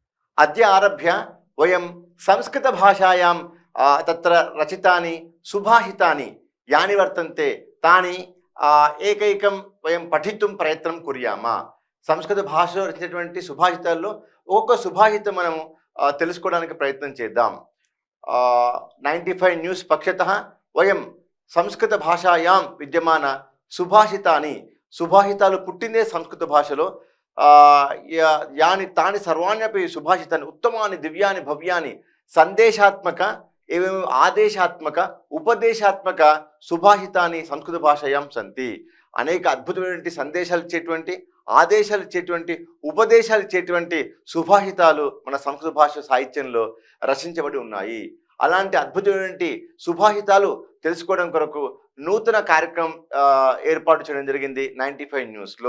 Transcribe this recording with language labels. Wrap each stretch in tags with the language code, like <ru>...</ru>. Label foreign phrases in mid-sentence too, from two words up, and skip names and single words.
<sa>अद्य आरभ्य वयं संस्कृतभाषायां तत्र रचितानि सुभाषितानि यानि वर्तन्ते तानि एकैकं वयं पठितुं प्रयत्नं कुर्याम।</sa> <te>సంస్కృత భాషలో రచించినటువంటి సుభాషితాల్లో ఒక్కొక్క సుభాషితం మనము తెలుసుకోవడానికి ప్రయత్నం చేద్దాం.</te> <sa>95 న్యూస్ పక్షతః వయం సంస్కృత భాషాయాం విద్యమాన సుభాషితాని,</sa> <te>సుభాషితాలు పుట్టిందే సంస్కృత భాషలో,</te> <sa>యాని తాని సర్వాణ్యపి సుభాషితాన్ని ఉత్తమాని దివ్యాని భవ్యాని సందేశాత్మక एवं आदेशात्मक उपदेशात्मक सुभाषितानि संस्कृत भाषायां सन्ति।</sa> <te>అనేక అద్భుతమైనటువంటి సందేశాలు ఇచ్చేటువంటి, ఆదేశాలు ఇచ్చేటువంటి, ఉపదేశాలు ఇచ్చేటువంటి సుభాషితాలు మన సంస్కృత భాష సాహిత్యంలో రచించబడి ఉన్నాయి. అలాంటి అద్భుతమైనటువంటి సుభాషితాలు తెలుసుకోవడం కొరకు నూతన కార్యక్రమం ఏర్పాటు చేయడం జరిగింది 95 న్యూస్లో.</te>